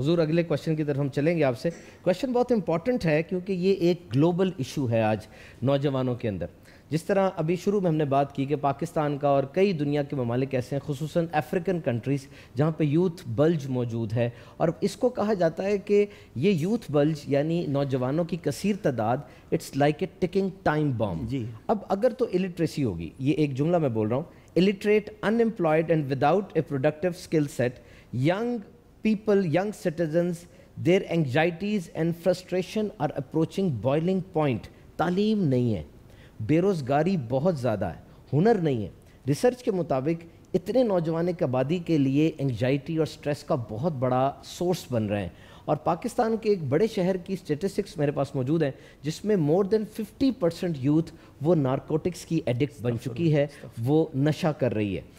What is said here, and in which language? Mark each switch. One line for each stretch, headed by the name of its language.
Urdu: حضور اگلے کویشچن کی طرف ہم چلیں گے آپ سے. کویشچن بہت امپورٹنٹ ہے کیونکہ یہ ایک گلوبل ایشو ہے آج نوجوانوں کے اندر. جس طرح ابھی شروع میں ہم نے بات کی کہ پاکستان کا اور کئی دنیا کے ممالک ایسے ہیں, خصوصاً افریقن کنٹریز, جہاں پہ یوتھ بلج موجود ہے, اور اس کو کہا جاتا ہے کہ یہ یوتھ بلج یعنی نوجوانوں کی کثیر تعداد,
English: It's like a ticking time bomb.
Urdu: اب اگر تو الٹریسی ہوگی, یہ ایک جملہ میں بول رہا ہوں,
English: illiterate, unemployed and without a productive skill set, young people, young citizens, their anxieties and frustration are approaching boiling point.
Urdu: تعلیم نہیں ہے, بے روزگاری بہت زیادہ ہے, ہنر نہیں ہے. ریسرچ کے مطابق اتنے نوجوان ایک آبادی کے لیے انگزائٹی اور سٹریس کا بہت بڑا سورس بن رہے ہیں. اور پاکستان کے ایک بڑے شہر کی سٹیٹسٹکس میرے پاس موجود ہیں جس میں مور دین 50% یوتھ وہ نارکوٹکس کی ایڈکٹ بن چکی ہے, وہ نشہ کر رہی ہے.